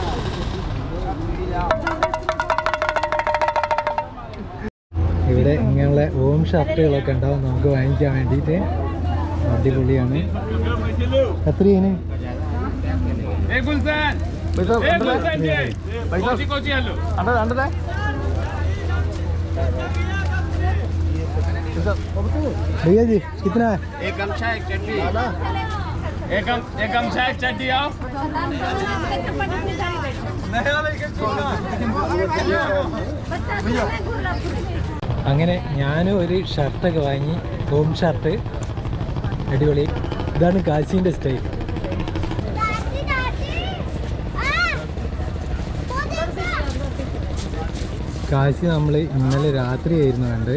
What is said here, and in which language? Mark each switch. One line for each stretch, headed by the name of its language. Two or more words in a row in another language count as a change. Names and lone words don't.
Malayalam: ഇവിടെ ഇങ്ങനെയുള്ള ഓം ഷർട്ടുകളൊക്കെ ഉണ്ടാവും നമുക്ക് വാങ്ങിക്കാൻ വേണ്ടിയിട്ട്. അടിപൊളിയാണ്. എത്രയാണ്?
Hindi: भैया जी कितना है? एक गमछा एक चड्डी, एक गमछा एक चड्डी आओ।
Malayalam: അങ്ങനെ ഞാനും ഒരു ഷർട്ടൊക്കെ വാങ്ങി.
English: home shirt
Malayalam: അടിപൊളി. ഇതാണ് കാശീൻ്റെ സ്റ്റൈൽ. കാശി നമ്മൾ ഇന്നലെ രാത്രിയായിരുന്നു കണ്ട്.